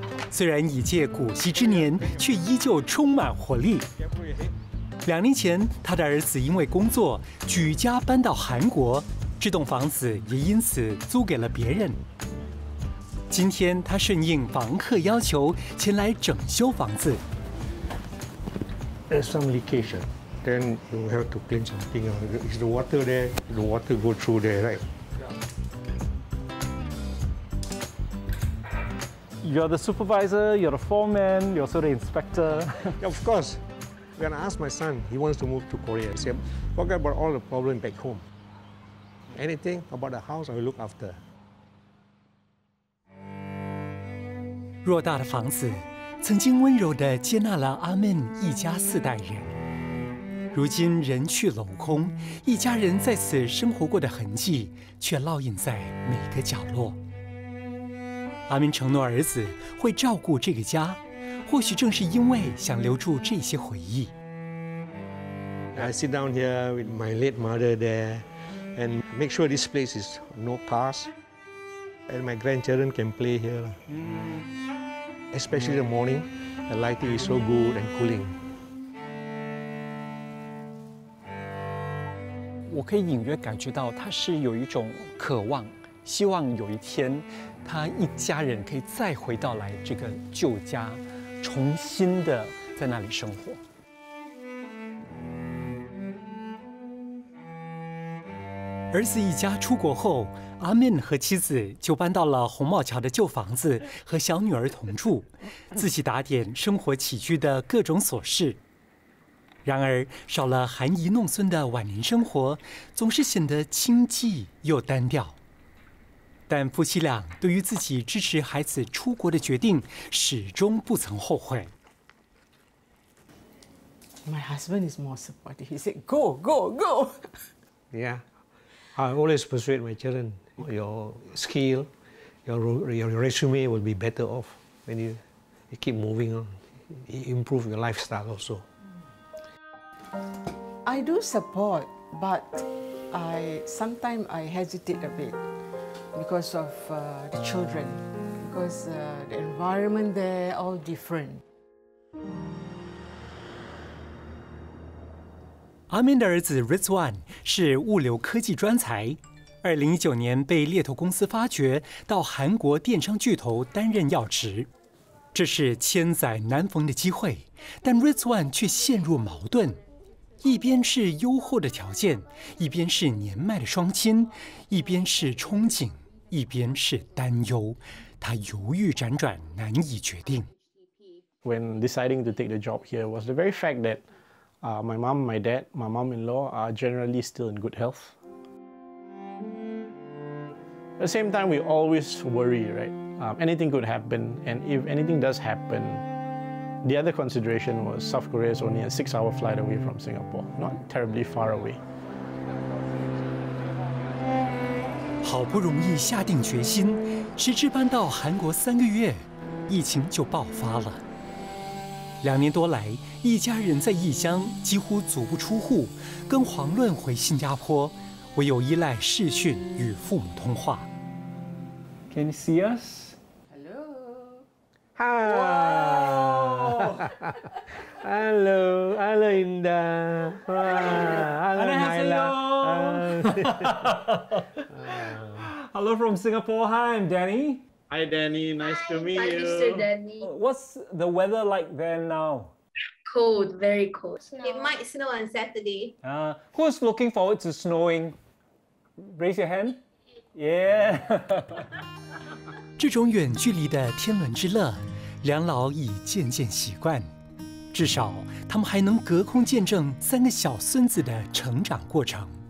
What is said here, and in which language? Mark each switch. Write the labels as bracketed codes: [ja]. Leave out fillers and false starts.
[zh] 虽然已届古稀之年，却依旧充满活力。 2年前，他的儿子因为工作举家搬到韩国，这栋房子也因此租给了别人。今天，他顺应房客要求前来整修房子。 [en] There's some leakage, then you have to clean something. Is the water there? The water go through there, right? You're the supervisor, you're the foreman, you're also the inspector. Yeah, of course. When I asked my son, he wants to move to Korea. I said, forget about all the problem back home. Anything about the house, I will look after. [zh] 偌大的房子，曾经温柔地接纳了阿 Min 一家4代人。如今人去楼空，一家人在此生活过的痕迹，却烙印在每个角落。阿 Min 承诺儿子会照顾这个家，或许正是因为想留住这些回忆。 [en] I sit down here with my late mother there and make sure this place is no cars and my grandchildren can play here. Especially in the morning, the lighting is so good and cooling. [zh] 我可以隐约感觉到他是有一种渴望，希望有一天他一家人可以再回到来这个旧家，重新的在那里生活。儿子一家出国后，阿 Min 和妻子就搬到了红帽桥的旧房子，和小女儿同住，自己打点生活起居的各种琐事。然而，少了含饴弄孙的晚年生活，总是显得清寂又单调。但夫妻俩对于自己支持孩子出国的决定，始终不曾后悔。 [en] My husband is more supportive. He said, "Go, go, go." Yeah, I always persuade my children, your skill, your resume will be better off when you keep moving on. Improve your lifestyle also. I do support, but sometimes I hesitate a bit because of the children, because the environment there all different. [zh] 阿 Min 的儿子 Rizwan 是物流科技专才，2019年被猎头公司发掘，到韩国电商巨头担任要职。这是千载难逢的机会，但 Rizwan 却陷入矛盾。一边是优厚的条件，一边是年迈的双亲，一边是憧憬，一边是担忧。他犹豫辗转，难以决定。 [en] When deciding to take the job here was the very fact that my mom, my dad, my mom-in-law are generally still in good health. At the same time, we always worry, right? Anything could happen, and if anything does happen, the other consideration was South Korea is only a 6-hour flight away from Singapore, not terribly far away. [zh] 好不容易下定决心，谁知搬到韩国3个月，疫情就爆发了。 2年多来，一家人在异乡几乎足不出户，更遑论回新加坡，唯有依赖视讯与父母通话。 [en] Can you see us? Hello. Hi. Hello, hello Indah. Hello Naila. Hello from Singapore. Hi, I'm Danny. Hi, Danny. Nice to meet Hi, Mr. Danny. What's the weather like there now? Cold, very cold. It might snow on Saturday. Who's looking forward to snowing? Raise your hand. Yeah. [zh] 这种远距离的天伦之乐，两老已渐渐习惯。至少，他们还能隔空见证3个小孙子的成长过程。